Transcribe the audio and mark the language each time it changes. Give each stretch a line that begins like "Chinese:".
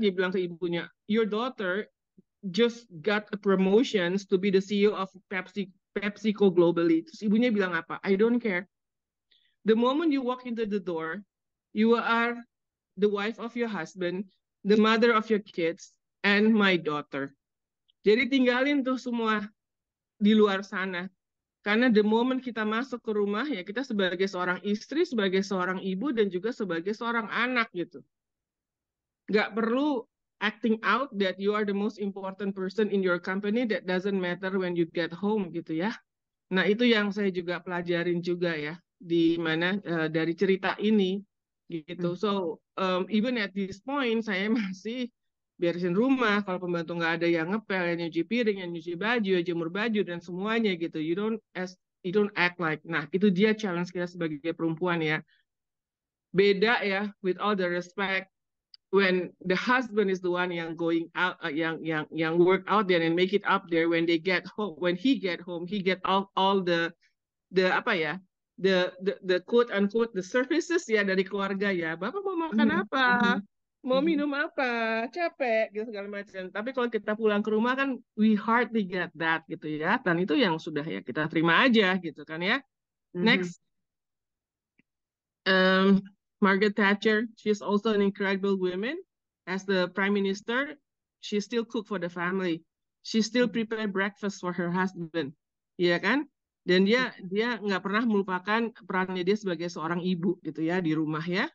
Indonesian: Dia bilang ke ibunya,
English: "Your daughter just got a promotions to be the CEO of PepsiCo globally."
Indonesian: Terus ibunya bilang apa?
English: "I don't care. The moment you walk into the door, you are the wife of your husband, the mother of your kids, and my daughter."
Indonesian: Jadi tinggalin tuh semua di luar sana. Karena
English: the moment
Indonesian: kita masuk ke rumah, ya kita sebagai seorang istri, sebagai seorang ibu, dan juga sebagai seorang anak gitu. Nggak perlu
English: acting out that you are the most important person in your company, that doesn't matter when you get home
Indonesian: gitu ya. Nah itu yang saya juga pelajarin juga ya, di mana dari cerita ini gitu.
English: So even at this point
Indonesian: saya masih beresin rumah, kalau pembantu nggak ada yang ngepel, yang nyuci piring, yang nyuci baju, yang jemur baju dan semuanya gitu.
English: You don't act like.
Indonesian: Nah itu dia challenge kita sebagai perempuan ya. Beda ya,
English: with all the respect, when the husband is the one yang going out, yang work out there and make it up there, when they get home, when he get home, he get all the
Indonesian: apa ya,
English: the quote unquote the services
Indonesian: ya dari keluarga ya. Bapak mau makan apa? Mau minum apa, capek, gitu segala macam. Tapi kalau kita pulang ke rumah kan,
English: we hardly get that,
Indonesian: gitu ya. Dan itu yang sudah ya kita terima aja, gitu kan ya.
English: Next, Margaret Thatcher, she's also an incredible woman. As the Prime Minister, she still cook for the family. She still prepare breakfast for her husband,
Indonesian: ya kan? Dan dia nggak pernah melupakan perannya dia sebagai seorang ibu, gitu ya, di rumah ya.